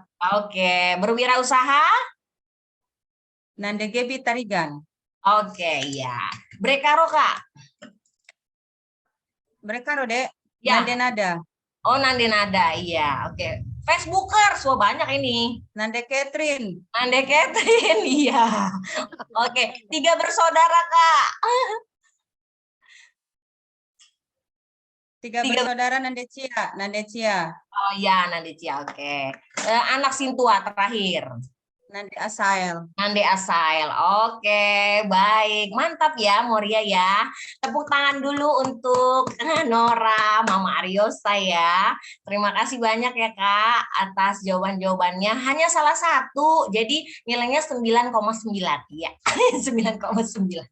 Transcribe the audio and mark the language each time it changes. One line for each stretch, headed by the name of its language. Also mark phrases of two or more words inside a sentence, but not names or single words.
Indonesian: Oke, berwirausaha? Nande Gebi Tarigan. Oke, ya. Brekaro, Kak? Brekaro, Dek. Ya. Nande Nada. Oh, Nande Nada, iya. Oke. Facebookers, wah banyak ini. Nande Catherine. Nande Catherine, iya. Oke, 3 bersaudara, Kak. 3 bersaudara Nande Cia. Oh iya, Nande Cia, oke. Anak sintua terakhir. Nande Asael. Nande Asael. Oke, baik. Mantap ya, Moria ya. Tepuk tangan dulu untuk Nora, Mama Aryosa ya. Terima kasih banyak ya, Kak, atas jawaban-jawabannya. Hanya salah satu, jadi nilainya 9,9. Iya, 9,9.